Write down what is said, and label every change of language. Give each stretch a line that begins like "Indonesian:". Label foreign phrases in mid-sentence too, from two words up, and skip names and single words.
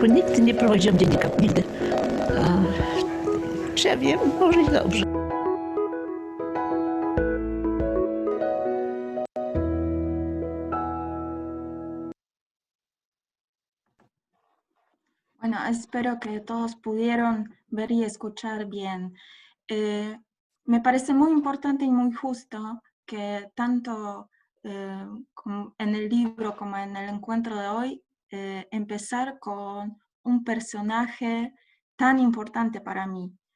Polish: Nigdy nie prowadziłam dziennika, nigdy. A czy ja wiem, może i dobrze.
Spanish: Bueno, espero que todos pudieron ver y escuchar bien. Me parece muy importante y muy justo que tanto en el libro como en el encuentro de hoy, empezar con un personaje tan importante para mí.